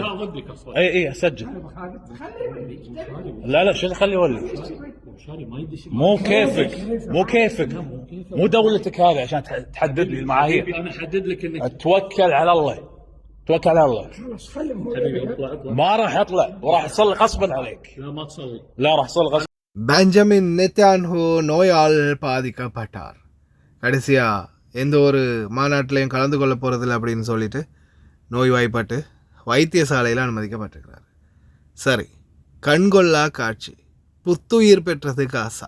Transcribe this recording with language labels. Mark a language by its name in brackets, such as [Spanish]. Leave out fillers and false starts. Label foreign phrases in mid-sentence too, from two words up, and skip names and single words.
[Arabic] اي اسجل. لا شو خلي يولي. مو كيفك مو دولتك هذه عشان تحدد لي المعايير. انا احدد لك انك توكل على الله. توكل على الله. ما راح اطلع وراح اصلي غصبا عليك. لا ما تصلي. لا راح اصلي غصبا. [Tamil] பெஞ்சமின் நெத்தான்ஹூ நோயால் பாதிக்கப்பட்டார். கடைசியா எந்த ஒரு மாநாட்டிலையும் கலந்து கொள்ள போகிறதில்ல அப்படின்னு சொல்லிட்டு நோய்வாய்ப்பட்டு வைத்தியசாலையில் அனுமதிக்கப்பட்டிருக்கிறார். சரி, கண்கொள்ளா காட்சி, புத்துயிர் பெற்றது காசா.